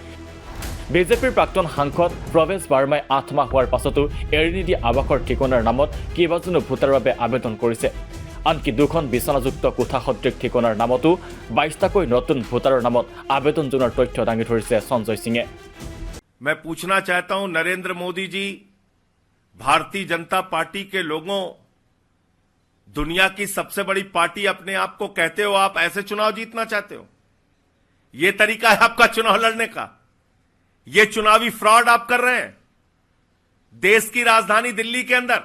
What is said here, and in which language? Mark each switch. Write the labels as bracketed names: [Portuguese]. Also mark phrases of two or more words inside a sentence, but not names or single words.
[Assamese] বিজেপিৰ প্ৰাক্তন সাংসদ প্ৰৱেশ বাৰ্মাই 8 মাহ হোৱাৰ পাছতো এৰি নিদিয়া আৱাসৰ ঠিকনাৰ নামত কেইবাজনো ভোটাৰৰ বাবে আবেদন কৰিছে। আনকি 2খন বিচনাযুক্ত কোঠা সদৃশ ঠিকনাৰ নামতো 22টাকৈ নতুন ভোটাৰৰ নামত আবেদন জনোৱাৰ তথ্য দাঙি ধৰিছে সঞ্জয় সিঙে। [Hindi] मैं पूछना चाहता हूं नरेंद्र मोदी जी, भारतीय जनता पार्टी के लोगों, दुनिया की सबसे बड़ी पार्टी अपने आप को कहते हो, आप ऐसे चुनाव जीतना चाहते हो? ये तरीका है आपका चुनाव लड़ने का? ये चुनावी फ्रॉड आप कर रहे हैं देश की राजधानी दिल्ली के अंदर।